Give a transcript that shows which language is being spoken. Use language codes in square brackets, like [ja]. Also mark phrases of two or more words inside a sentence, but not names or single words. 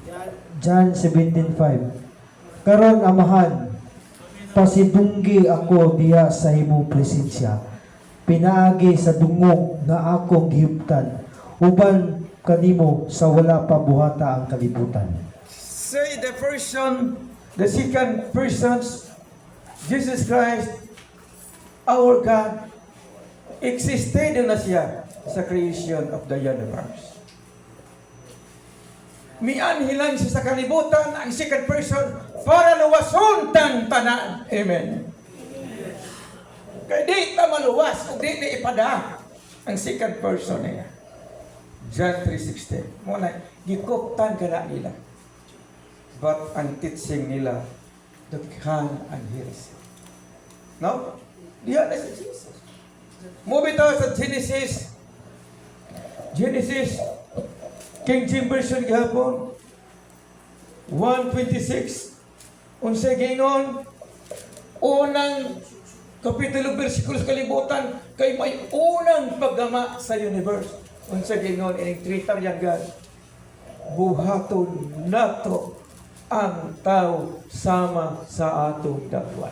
[ceb] John 17:5. Karon amahan, pasidunggi ako diha sa imong presensya. Pinaagi sa dungog nga akong gihuptan, uban kanimo sa wala pa buhata ang kalibutan. [en] Say the second persons, Jesus Christ, our God, existed [ceb] na siya sa [en] creation of the universe. [ceb] Mianhilan siya sa kalibutan ang [en] second person [ceb] para luwason tang tanan. Amen. Kaya di ta maluwas kung di na ipada ang [en] second person [ceb] niya. John 3:16. Muna, gikuptan ka na nila. But ang teaching nila, daghan ang heresy. [tl] No? Diyan na si Jesus. Move ito sa Genesis. [ceb] Genesis, King James Version gihapon. 1:26. Unsay giingon? Unang kapitulo bersikulo sa kalibutan kay may unang paggama sa universe. Unsay giingon ining [en] Trinitarian God? [ceb] Buhaton nato ang tao sama sa atong dagway.